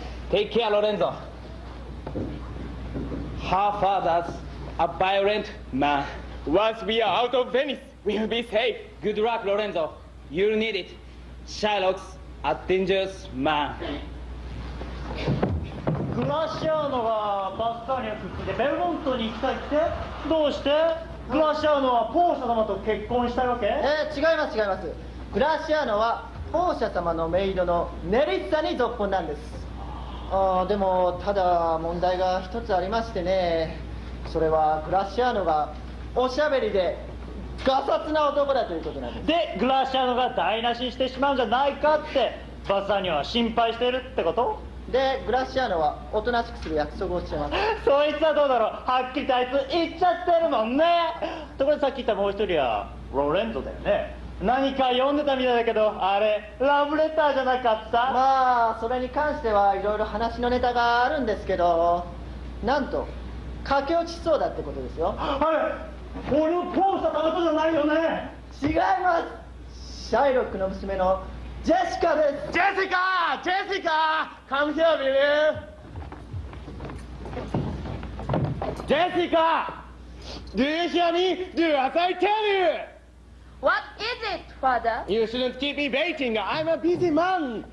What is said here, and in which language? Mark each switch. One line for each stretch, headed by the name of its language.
English: Take care, Lorenzo. Her father's a violent man. Once we are out of Venice, we'll be safe. Good luck, Lorenzo. You'll need it. Shylock's a dangerous man.
Japanese: グラシアーノがバスカーニャ好きでベルモントに行きたいって？どうして？グラシアーノはポーシャ様と結婚したいわけ？違います違います。グラシアーノはポーシャ様のメイドのネリッサに続婚なんです。でもただ問題が一つありましてね。それはグラシアーノがおしゃべりでガサツな男だということなんです。でグラシアーノが台無しにしてしまうんじゃないかってバサーニョは心配してるってこと？でグラシアーノはおとなしくする約束をしてます。そいつはどうだろう。はっきりとあいつ言っちゃってるもんね。ところでさっき言ったもう一人はロレンゾだよね。何か読んでたみたいだけどあれラブレターじゃなかった？まあそれに関してはいろいろ話のネタがあるんですけど、なんと駆け落ちしそうだってことですよ。はい。このポーシャのことじゃないよね。違います。シャイロックの娘のジェシカです。
English: ジェシカ Come here, baby. ジェシカ Do you hear me? Do as I tell you. What is it, Father? You shouldn't keep me waiting. I'm a busy man.